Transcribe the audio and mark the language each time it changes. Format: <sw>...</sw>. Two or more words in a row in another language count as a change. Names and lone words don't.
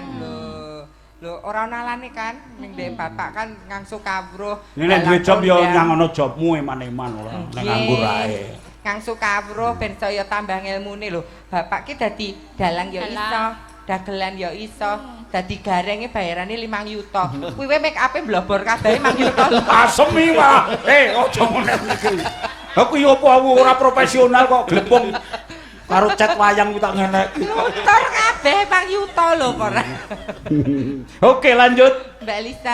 <jv>Lho ora ana alane kan ning ndek bapak kan ngangsu kawruh. Nek duwe job ya nyangono jobmu eman-eman ora nek nganggur ae. Ngangsu kawruh ben saya tambah ngilmune lho. Bapak ki dadi dalang ya iso, dagelan ya iso, dadi garenge bayarane 5 yuta. Kuwi wae make up-e blobor kabeh 5 yuta. Asemi wae. Aja ngene iki. Ha kuwi opo ora profesional kok glepung karo cat wayang ku tak ngene. Motor kabeh 5 yuta lho ora. Oke, lanjut. Mbak Elisa.</jv>